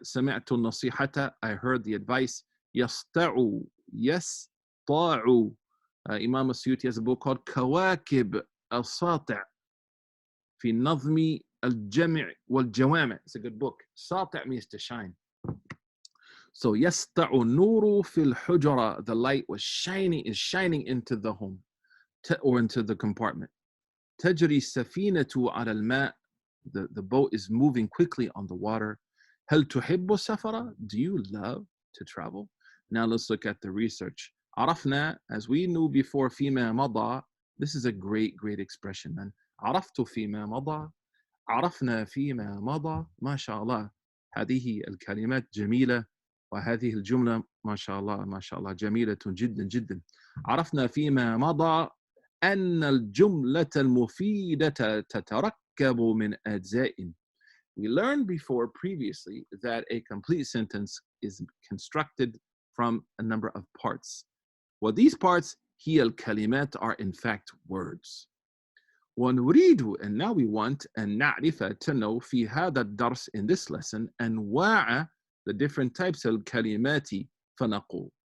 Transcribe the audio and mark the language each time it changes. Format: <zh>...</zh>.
<ar>سمعت النصيحة.</ar> <en>I heard the advice. يسطع.</en> <ar>يسطع.</ar> <en>Imam Asyuti has a book called</en> <ar>كواكب الساطع في نظم الجمع والجوامع.</ar> <en>It's a good book. ساطع means to shine.</en> <ar>So يسطع النور في الحجرة.</ar> <en>The light is shining into the home or into the compartment.</en> <ar>تجري السفينة على الماء.</ar> <en>The boat is moving quickly on the water.</en> <ar>هل تحب السفر?</ar> <en>Do you love to travel? Now let's look at the research. عرفنا, as we knew before,</en> <ar>فيما مضى.</ar> <en>This is a great expression, man.</en> <ar>عرفت فيما مضى. عرفنا فيما مضى. ما شاء الله. هذه الكلمات جميلة وهذه الجملة ما شاء الله جميلة جدا. عرفنا فيما مضى أن الجملة المفيدة تتركب من أجزاء.</ar> <en>We learned previously that a complete sentence is constructed from a number of parts. Well, these parts,</en> <ar>هي الكلمات,</ar> <en>are in fact words. ونريد, and now we want,</en> <ar>أن نعرف,</ar> <en>to know,</en> <ar>في هذا الدرس,</ar> <en>in this lesson, أنواع, the different types of الكلمات, فنقول.</en>